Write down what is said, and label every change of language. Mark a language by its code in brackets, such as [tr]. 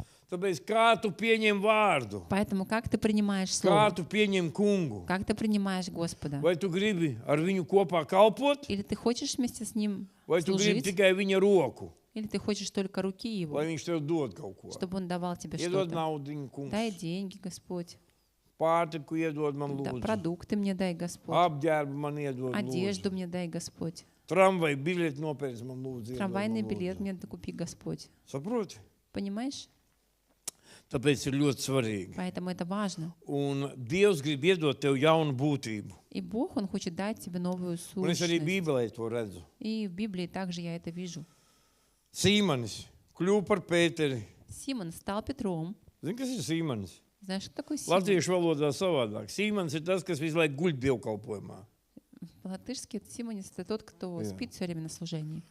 [lv] Tāpēc kā tu pieņem vārdu? [ru] Поэтому как ты принимаешь [lv] Kā [ru] Слово? [lv] tu pieņem kungu? [ru] Как ты принимаешь Господа? [lv] Vai tu gribi ar viņu kopā kalpot? [ru] Или ты хочешь вместе с Ним [lv] Vai tu gribi [ru] служить? [lv] tikai viņa roku, [ru] Или ты хочешь только руки Его, [lv] lai viņš tev dod kaut ko? [ru] чтобы Он давал тебе [lv] Iedod [ru] что-то? [lv] naudiņu, kungs. [ru] Дай деньги, Господь. [lv] Pārtiku iedod man [ru] Да, [lv] lūdzu. [ru] продукты мне дай, Господь. [lv] Apģērbu man iedod lūdzu. [ru] Одежду мне дай, Господь. [lv] Tramvaju biļeti nopērc man lūdzu. iedod [ru] Трамвайный [lv] man [ru] билет [lv] lūdzu. [ru] мне докупи, Господь. [lv] Saproti? [ru] Понимаешь? [lv] Tāpēc ir ļoti svarīgi. [ru] Поэтому это важно. [lv] Un Dievs grib iedot tev jaunu būtību. [ru] И Бог, Он хочет дать тебе новую [lv] Un es arī [ru] сущность. [lv] Bībelē to redzu. [ru] И в Библии также я это вижу. [lv] Sīmanis kļuva par Pēteri. [ru] Симон стал Петром. [lv] Zini, kas ir Sīmanis? [ru] Знаешь, что такое Симон? [lv] Latviešu valodā savādāk. Sīmanis ir tas, kas visu laiku guļ dievkalpojumā. [ru] По-латышски Симонис — это тот, кто [lv] Jā. [ru] спит все время на служении.